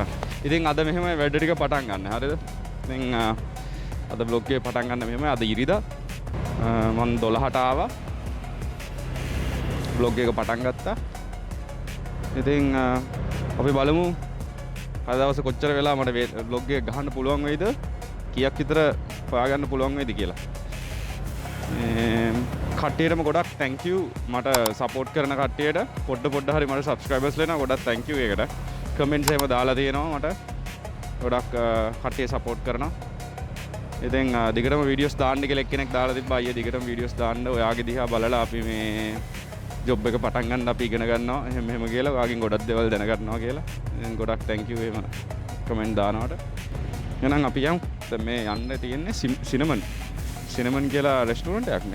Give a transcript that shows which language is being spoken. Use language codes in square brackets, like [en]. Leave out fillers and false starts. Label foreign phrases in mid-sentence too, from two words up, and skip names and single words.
[si] ඉතින් අද මෙහෙම වැඩ ටික පටන් ගන්න හරිද? ඉතින් අද බ්ලොග් එක පටන් ගන්න මෙහෙම අද ඉරිදා මම 12ට ආවා බ්ලොග් එක පටන් ගත්තා. ඉතින් අපි බලමු අද දවසේ කොච්චර වෙලා මට බ්ලොග් එක ගහන්න පුළුවන් වෙයිද කීයක් විතර හොයාගන්න පුළුවන් වෙයිද කියලා. කට්ටියටම ගොඩක් [en] thank you [si] මට support කරන කට්ටියට පොඩ හරි මට subscribers ලේනවා ගොඩක් [en] thank you [si] ඒකට. comments එහෙම දාලා තියෙනවා මට ගොඩක් කට්ටිය support කරනවා. ඉතින් දිගටම වීඩියෝස් දාන්න කියලා එක්කෙනෙක් දාලා තිබ්බා අයියේ දිගටම වීඩියෝස් දාන්න ඔයාගේ දිහා බලලා අපි මේ ජොබ් එක පටන් ගන්න අපි ඉගෙන ගන්නවා එහෙම කියලා ඔයාගෙන් ගොඩක් දේවල් දැනගන්නවා කියලා. ඉතින් ගොඩක් [en] thank you [si] එහෙම කමෙන්ට් දානවට. එහෙනම් අපි යමු. දැන් මේ යන්න තියෙන්නේ සිනමන් කියලා රෙස්ටෝරන්ට් එකක්.